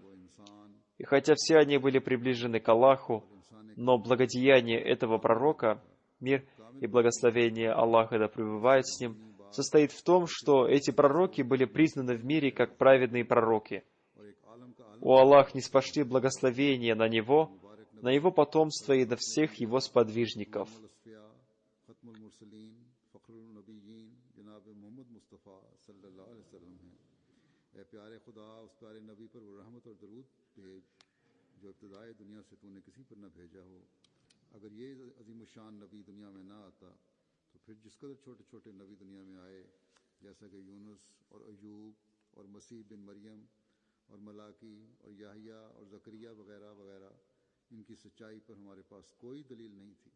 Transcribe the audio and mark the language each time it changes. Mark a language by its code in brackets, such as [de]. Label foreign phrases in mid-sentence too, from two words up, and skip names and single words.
[ru] И хотя все они были приближены к Аллаху, но благодеяние этого пророка, мир и благословение Аллаха да пребывает с ним, состоит в том, что эти пророки были признаны в мире как праведные пророки. О Аллах, ниспошли благословение на него, на его потомство и на всех его сподвижников. [ur] اگر یہ عظیم شان نبی دنیا میں نہ آتا تو پھر جس قدر چھوٹے چھوٹے نبی دنیا میں آئے جیسا کہ یونس اور ایوب اور مسیح بن مریم اور ملاکی اور یحییٰ اور زکریا وغیرہ وغیرہ، ان کی سچائی پر ہمارے پاس کوئی دلیل نہیں تھی.